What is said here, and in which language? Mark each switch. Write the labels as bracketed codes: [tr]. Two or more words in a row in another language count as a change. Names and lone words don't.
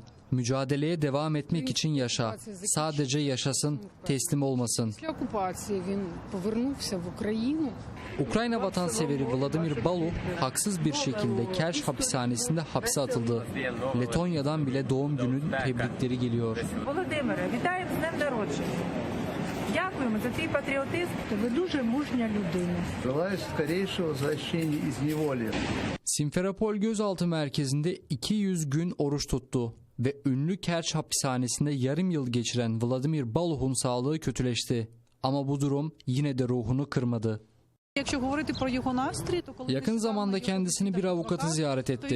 [tr] Mücadeleye devam etmek için yaşa. Sadece yaşasın, teslim olmasın. Ukrayna vatanseveri Vladimir Baloh haksız bir şekilde Kerch hapishanesinde hapse atıldı. Letonya'dan bile doğum günü tebrikleri geliyor. [uk] Володимире, вітаємо з днем народження. Дякуємо за твій патріотизм. Ви дуже мужня людина. [ru] Желаю скорейшего возвращения из неволи. [tr] Simferopol gözaltı merkezinde 200 gün oruç tuttu ve ünlü Kerch hapishanesinde yarım yıl geçiren Vladimir Baloh'un sağlığı kötüleşti. Ama bu durum yine de ruhunu kırmadı. Yakın zamanda kendisini bir avukatı ziyaret etti.